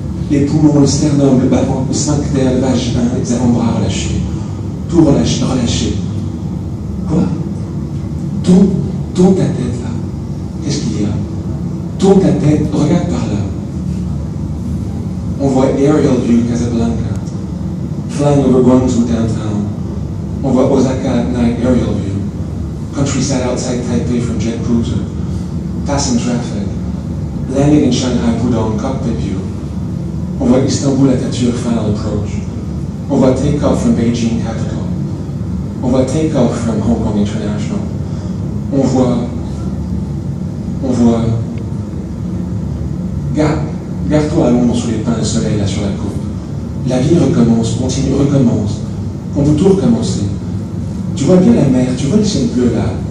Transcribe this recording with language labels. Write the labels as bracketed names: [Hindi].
[French] Les poumons, le sternum, le sphincter, le vagin, les avant-bras relâchés. Tout relâché. Quoi? Tourne ta tête là. Qu'est-ce qu'il y a? Tourne ta tête, regarde par là. On voit Aerial View, Casablanca. [English] Flying over Guangzhou downtown. [French] On voit [English] Osaka at night, Aerial View. Countryside outside Taipei from jet cruiser. Passing traffic. Landing in Shanghai, Pudong, cockpit view. [French] On voit [English] Istanbul Atatürk final approach. On voit take-off from Beijing capital. [French] On voit [English] take-off from Hong Kong International. On voit... [French] Garde-toi à l'ombre sous les pins de soleil là sur la côte. La vie recommence, continue, recommence. On peut tout recommencer. Tu vois bien la mer, tu vois le ciel bleu là.